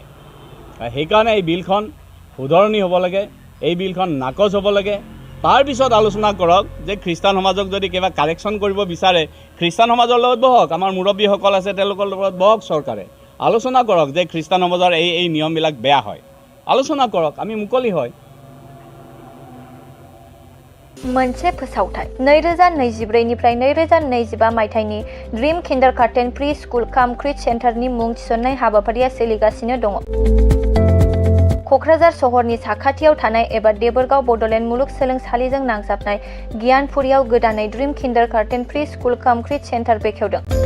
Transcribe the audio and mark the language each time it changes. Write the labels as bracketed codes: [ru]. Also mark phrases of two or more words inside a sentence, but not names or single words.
[as] সেইকাৰণে এই বিলখন শুধৰণি হ'ব লাগে, এই বিলখন নাকচ হ'ব লাগে। তাৰপিছত আলোচনা কৰক যে খ্ৰীষ্টান সমাজক যদি কিবা কাৰেকশ্যন কৰিব বিচাৰে, খ্ৰীষ্টান সমাজৰ লগত বহক, আমাৰ মুৰব্বীসকল আছে তেওঁলোকৰ লগত বহক, চৰকাৰে আলোচনা কৰক যে খ্ৰীষ্টান সমাজৰ এই নিয়মবিলাক বেয়া হয়, আলোচনা কৰক, আমি মুকলি হয়। [brx] मोनसे फोसावथाय 2024 निफ्राय 2025 मायथाइनि ड्रीम किन्डारगार्टेन प्रि स्कुल काम क्रिट सेन्टारनि मुं थिसननाय हाबाफारिया सोलिगासिनो दङ। क'क्राझार सहरनि साखाथियाव थानाय एबा देबोरगाव बड'लेण्ड मुलुगसोलोंसालिजों नांजाबनाय गियानपुरियाव गोदानै ड्रीम किन्डारगार्टेन प्रि स्कुल काम क्रिट सेन्टार बेखेवदों।